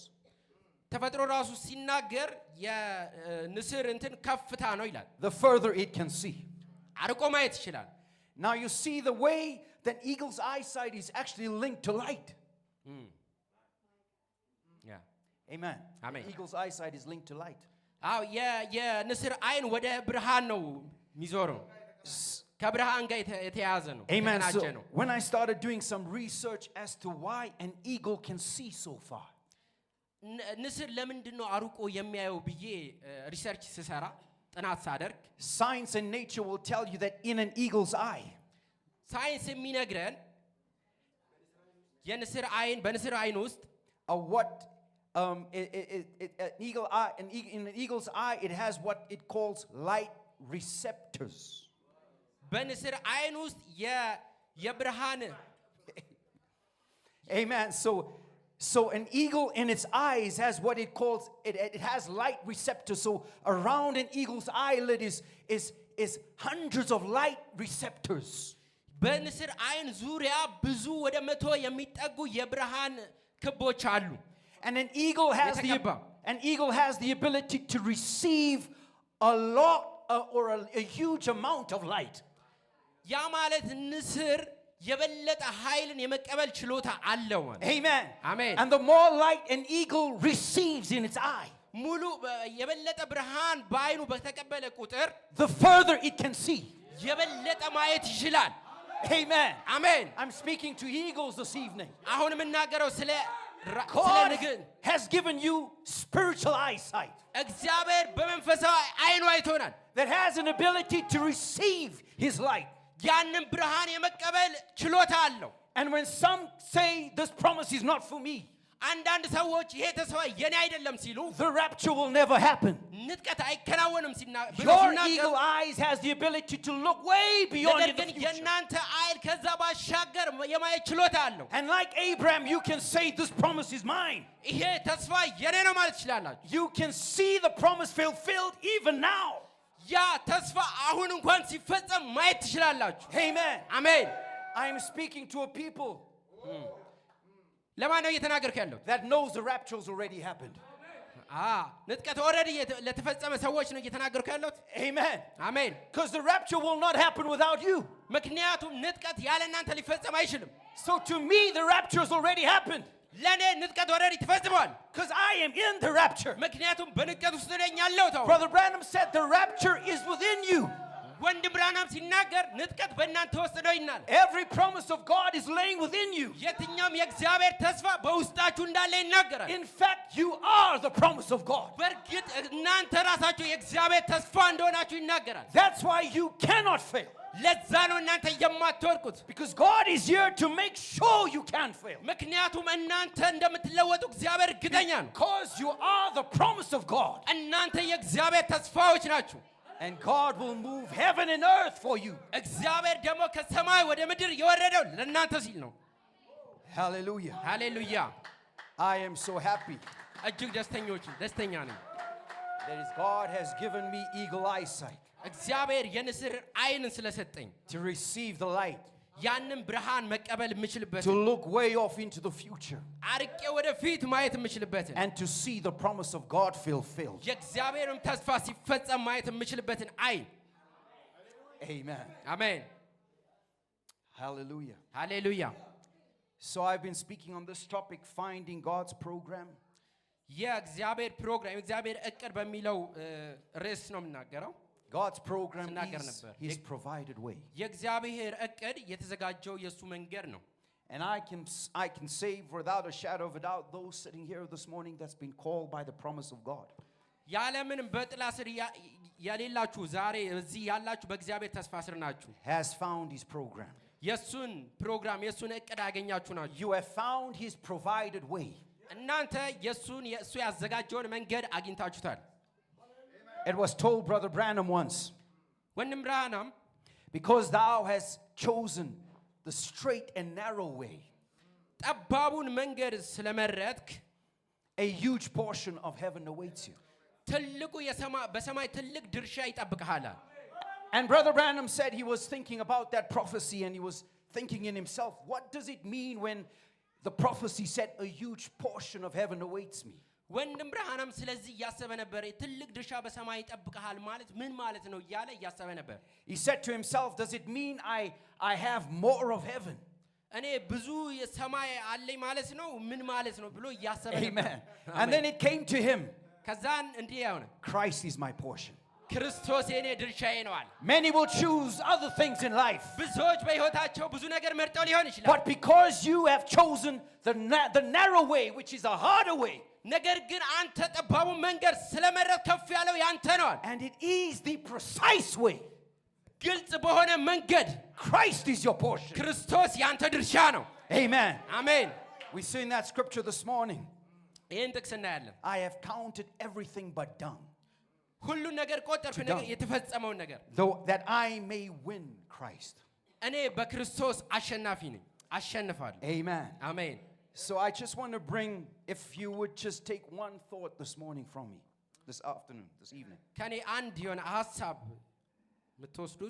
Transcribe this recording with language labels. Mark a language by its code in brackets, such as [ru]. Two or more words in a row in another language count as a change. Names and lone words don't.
[am] ተፈጥሮ ራሱ ሲናገር የንስር እንትን ከፍታ ነው ይላል [en] the further it can see. [am] አርቆ ማየት ይችላል [en] Now you see the way that eagle's eyesight is actually linked to light. [am] ያ [en] Amen. Amen. The eagle's eyesight is linked to light. [am] አው የንስር አይን ወደ ብርሃን ነው የሚዞረው ከብርሃን ጋር የተያያዘ ነው [en] Amen. [am] የተናጀ [en] So [am] ነው [en] when I started doing some research as to why an eagle can see so far, [am] ንስር ለምንድን ነው አርቆ የሚያየው ብዬ ሪሰርች ስሰራ ጥናት ሳደርግ [en] science and nature will tell you that in an eagle's eye, [am] ሳይንስ የሚነግረን የንስር አይን በንስር አይን ውስጥ [en] what an eagle eye, in an eagle's eye, it has what it calls light receptors. [am] በንስር አይን ውስጥ የብርሃን [en] Amen. So an eagle in its eyes has what it calls it has light receptors. So around an eagle's eyelid is hundreds of light receptors. [am] በንስር አይን ዙሪያ ብዙ ወደ 100 የሚጠጉ የብርሃን ክቦች አሉ [en] And an eagle has the ability to receive a lot or a huge amount of light. [am] ያ ማለት ንስር የበለጠ ኃይልን የመቀበል ችሎታ አለው ማለት [en] Amen. Amen. And the more light an eagle receives in its eye, [am] ሙሉ የበለጠ ብርሃን በአይኑ በተቀበለ ቁጥር [en] the further it can see. [am] የበለጠ ማየት ይችላል [en] Amen. [am] አሜን [en] I'm speaking to eagles this evening. [am] አሁን የምናገረው ስለ [en] God [am] ንግን [en] has given you spiritual eyesight [am] እግዚአብሔር በመንፈሳዊ አይኑ አይቶናል [en] that has an ability to receive his light. [am] ያንን ብርሃን የመቀበል ችሎታ አለው [en] And when some say this promise is not for me, [am] አንዳንድ ሰዎች ይሄ ተስፋ የኔ አይደለም ሲሉ [en] the rapture will never happen. [am] ንጥቀት አይከናወንም [en] Your eagle eyes has the ability to look way beyond [am] ነገር [en] in the [am] ግን [en] future. [am] የእናንተ አይን ከዛ ባሻገር የማየት ችሎታ አለው [en] And like Abraham, you can say this promise is mine. [am] ይሄ ተስፋ የኔ ነው ማለት ትችላላችሁ [en] You can see the promise fulfilled even now. [am] ያ ተስፋ አሁን እንኳን ሲፈጸም ማየት ትችላላችሁ [en] Amen. [am] አሜን [en] I am speaking to a people [am] ለማን ነው እየተናገርኩ ያለው [en] that knows the rapture has already happened. [am] ንጥቀት ኦልሬዲ ለተፈጸመ ሰዎች ነው እየተናገርኩ ያለሁት [en] Amen. [am] አሜን [en] Because the rapture will not happen without you. [am] ምክንያቱም ንጥቀት ያለ እናንተ ሊፈጸም አይችልም [en] So to me, the rapture has already happened. [am] ለኔ ንጥቀት ኦልሬዲ ተፈጽሟል [en] Because I am in the rapture. [am] ምክንያቱም በንጥቀት ውስጥ ነኝ ያለሁት አሁን [en] Brother Branham said the rapture is within you. [am] ወንድም ብርሃናም ሲናገር ንጥቀት በእናንተ ውስጥ ነው ይናል [en] Every promise of God is laying within you. [am] የትኛውም የእግዚአብሔር ተስፋ በውስጣችሁ እንዳለ ይናገራል [en] In fact, you are the promise of God. [am] በእርግጥ እናንተ ራሳችሁ የእግዚአብሔር ተስፋ እንደሆናችሁ ይናገራል [en] That's why you cannot fail. [am] ለዛ ነው እናንተ የማትወድቁት [en] Because God is here to make sure you can't fail. [am] ምክንያቱም እናንተ እንደምትለወጡ እግዚአብሔር እርግጠኛ ነው [en] Because you are the promise of God. [am] እናንተ የእግዚአብሔር ተስፋዎች ናችሁ [en] And God will move heaven and earth for you. [am] እግዚአብሔር ደግሞ ከሰማይ ወደ ምድር የወረደው ለእናንተ ሲል ነው [en] Hallelujah. [am] ሃሌሉያ [en] I am so happy [am] እጅግ ደስተኛ ነኝ [en] that is God has given me eagle eyesight [am] እግዚአብሔር የንስር አይንን ስለሰጠኝ [en] to receive the light, [am] ያንን ብርሃን መቀበል የምችልበት [en] to look way off into the future, [am] አርቄ ወደፊት ማየት የምችልበትን [en] and to see the promise of God fulfilled. [am] የእግዚአብሔርም ተስፋ ሲፈጸም ማየት የምችልበትን አይን [en] Amen. [am] አሜን [en] Hallelujah. [am] ሃሌሉያ [en] So I've been speaking on this topic, finding God's program. [am] የእግዚአብሔር ፕሮግራም የእግዚአብሔር እቅድ በሚለው ርዕስ ነው የምናገረው። [en] God's program [am] ስናገር [en] is [am] ነበር። [en] His provided way. [am] የእግዚአብሔር እቅድ የተዘጋጀው የሱ መንገድ ነው። [en] And I can say without a shadow of a doubt, those sitting here this morning that's been called by the promise of God. [am] ያለምንም በጥላ ስር ያሌላችሁ ዛሬ እዚህ ያላችሁ በእግዚአብሔር ተስፋ ስር ናችሁ። [en] Has found His program. [am] የሱን ፕሮግራም የሱን እቅድ ያገኛችሁ ናችሁ። [en] You have found His provided way. [am] እናንተ የሱ ያዘጋጀውን መንገድ አግኝታችሁታል። [en] It was told Brother Branham once, [am] ወንድም ብርሃናም [en] because thou hast chosen the straight and narrow way, [am] ጠባቡን መንገድ ስለመረጥክ [en] a huge portion of heaven awaits you. [am] ትልቁ በሰማይ ትልቅ ድርሻ ይጠብቅሃል። [en] And Brother Branham said he was thinking about that prophecy, and he was thinking in himself, what does it mean when the prophecy said a huge portion of heaven awaits me? [am] ወንድም ብርሃናም ስለዚህ ያሰበ ነበር። ትልቅ ድርሻ በሰማይ ይጠብቅሃል ማለት ምን ማለት ነው እያለ ያሰበ ነበር። [en] He said to himself, does it mean I have more of heaven? [am] እኔ ብዙ የሰማይ አለኝ ማለት ነው ምን ማለት ነው ብሎ ያሰበ ነበር። [en] Amen. And then it came to him, [am] ከዛን እንዲህ ያውነ [en] Christ is my portion. [am] ክርስቶስ የኔ ድርሻዬ ነው አለ። [en] Many will choose other things in life, [am] ብዙዎች በህይወታቸው ብዙ ነገር መርጠው ሊሆን ይችላል። [en] but because you have chosen the narrow way, which is a harder way, [am] ነገር ግን አንተ ጠባቡን መንገድ ስለመረጥ ከፍ ያለው ያንተ ነው አለ። [en] and it is the precise way, [am] ግልጽ በሆነ መንገድ [en] Christ is your portion. [am] ክርስቶስ ያንተ ድርሻ ነው። [en] Amen. [am] አሜን። [en] We see in that scripture this morning, [am] ይህን ጥቅስ እናያለን። [en] I have counted everything but dung, [am] ሁሉ ነገር ቆጠርኩ ነገር የተፈጸመውን ነገር [en] though that I may win Christ. [am] እኔ በክርስቶስ አሸናፊ ነኝ አሸንፋለሁ። [en] Amen. [am] አሜን። [en] So I just want to bring, if you would just take one thought this morning from me, this afternoon, this evening, [am] ከኔ አንድ የሆነ ሐሳብ የምትወስዱት